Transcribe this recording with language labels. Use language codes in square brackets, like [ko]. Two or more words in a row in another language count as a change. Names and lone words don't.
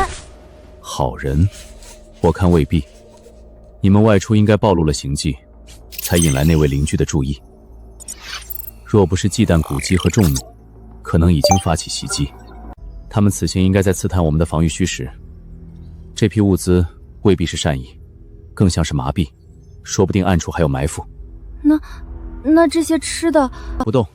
[zh] 好人？我看未必。你們外出應該暴露了行跡，才引來那位鄰居的注意。若不是忌憚古蹟和众怒，可能已經發起襲擊。他們此行應該在刺探我們的防禦虛實。這批物資未必是善意，更像是麻痹，說不定暗處還有埋伏。那這些吃的…… 不動。